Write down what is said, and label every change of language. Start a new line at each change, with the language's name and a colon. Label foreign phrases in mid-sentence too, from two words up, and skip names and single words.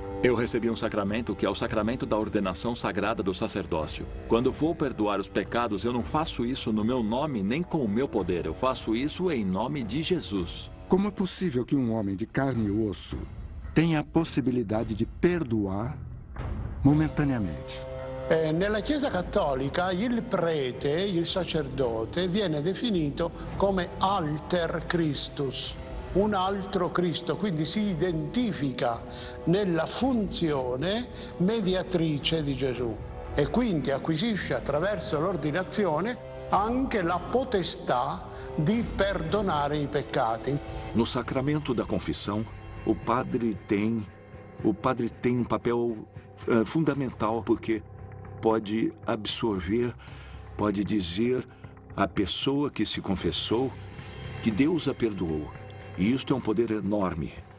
Portuguese: Eu recebi um sacramento que é o sacramento da ordenação sagrada do sacerdócio. Quando vou perdoar os pecados, eu não faço isso no meu nome nem com o meu poder. Eu faço isso em nome de Jesus. Como é possível que um homem de carne e osso tenha a possibilidade de perdoar momentaneamente?
Italian: Nella Chiesa Cattolica il prete, il sacerdote, viene definito come
Latin: alter Christus,
Italian: un altro Cristo, quindi si identifica nella funzione mediatrice di Gesù e quindi acquisisce attraverso l'ordinazione anche la potestà di perdonare i peccati.
Portuguese: No sacramento da confissão, o padre tem um papel fundamental, porque pode absorver, pode dizer à pessoa que se confessou que Deus a perdoou. E isto é um poder enorme.